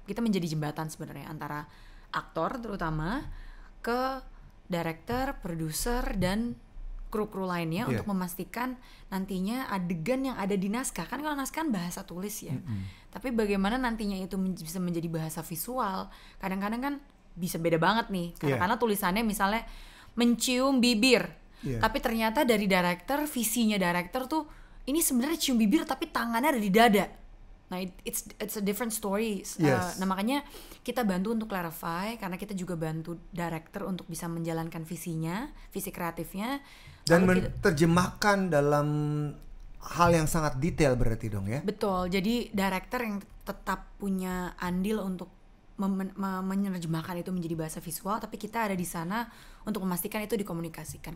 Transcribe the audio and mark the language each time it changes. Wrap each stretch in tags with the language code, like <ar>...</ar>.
<id>Kita menjadi jembatan sebenarnya antara aktor terutama ke director, produser, dan kru-kru lainnya untuk memastikan nantinya adegan yang ada di naskah, kan kalau naskah kan bahasa tulis ya, tapi bagaimana nantinya itu bisa menjadi bahasa visual. Kadang-kadang kan bisa beda banget nih, karena tulisannya misalnya mencium bibir, tapi ternyata dari director, visinya director tuh ini sebenarnya cium bibir tapi tangannya ada di dada.</id> <en>Nah, it's a different story.</en> <id>Nah, makanya kita bantu untuk clarify, karena kita juga bantu director untuk bisa menjalankan visinya, visi kreatifnya, dan menerjemahkan dalam hal yang sangat detail berarti dong ya. Betul. Jadi director yang tetap punya andil untuk menerjemahkan itu menjadi bahasa visual, tapi kita ada di sana untuk memastikan itu dikomunikasikan.</id>